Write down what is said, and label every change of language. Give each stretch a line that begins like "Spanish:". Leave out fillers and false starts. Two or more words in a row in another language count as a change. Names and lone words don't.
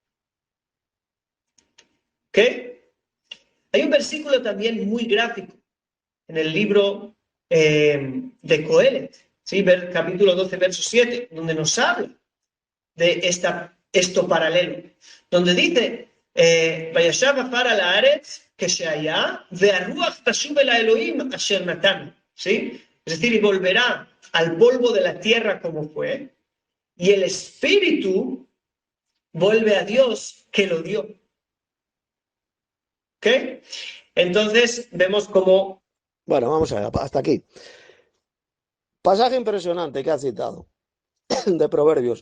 Spanish: ¿Ok? Hay un versículo también muy gráfico en el libro de Coelet, ¿sí? Capítulo 12, verso 7, donde nos habla de esto paralelo, donde dice,
Hebrew: וישב עפר על הארץ כשהיה, והרוח תשוב אל האלוהים אשר נתן,
Spanish: ¿sí? Es decir, y volverá al polvo de la tierra como fue, y el espíritu vuelve a Dios que lo dio. ¿Ok? Entonces vemos cómo... Bueno, vamos a ver, hasta aquí. Pasaje impresionante que ha citado de Proverbios.